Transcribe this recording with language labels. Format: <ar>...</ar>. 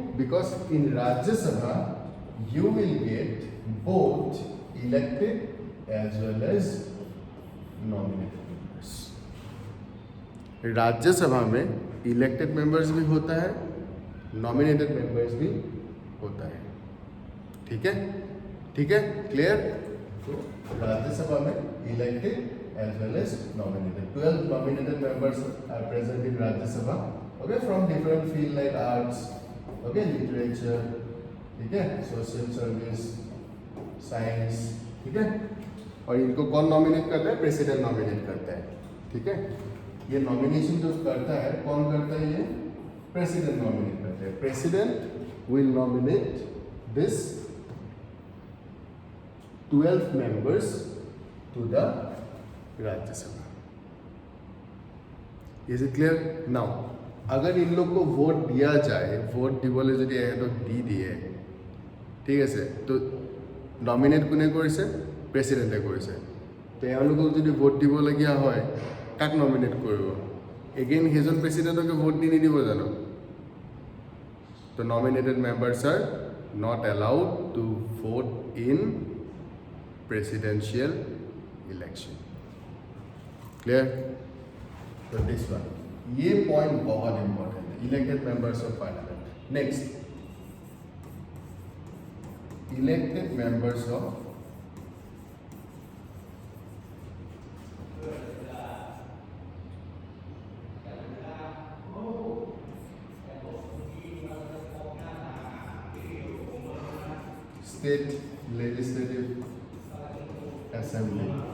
<en>Because in Rajya Sabha you will get both elected as well as nominated members.</en> <hi>Rajya Sabha में elected members भी होता है, nominated members भी होता है। ठीक है, ठीक है, क्लियर? तो राज्यसभा में elected</hi> <en>as well as nominated. 12 nominated members are present in Rajya Sabha, okay, from different field like arts, okay, literature,</en> <hi>ठीक है,</hi> <en>social service, science, ठीक है।</en> <hi>और इनको कौन नॉमिनेट करता है? प्रेसिडेंट नॉमिनेट करता है। ठीक है, ये नॉमिनेशन जो करता है कौन करता है? ये प्रेसिडेंट नॉमिनेट करता है।</hi> <en>President will nominate this 12 members to the Rajya Sabha. Is it clear?</en> <hi>Now अगर इन लोग को वोट दिया जाए,</hi> <as>वोट দিবলৈ যদি আহে তো দি দিয়ে, ঠিক আছে, তো নমিনেট কোনে কৰিছে? প্ৰেচিডেণ্টে কৰিছে। তো এওঁলোকক যদি ভোট দিবলগীয়া হয় কাক নমিনেট কৰিব? এগেইন সেইজন প্ৰেচিডেণ্টকে ভোট দি নিদিব জানো? তো</as> <en>Nominated members are not allowed to vote in presidential election. Clear?</en> <hi>तो दिस वन, ये पॉइंट बहुत इंपॉर्टेंट है,</hi> <en>Elected members of parliament. Next, elected members of state legislative assembly.</en>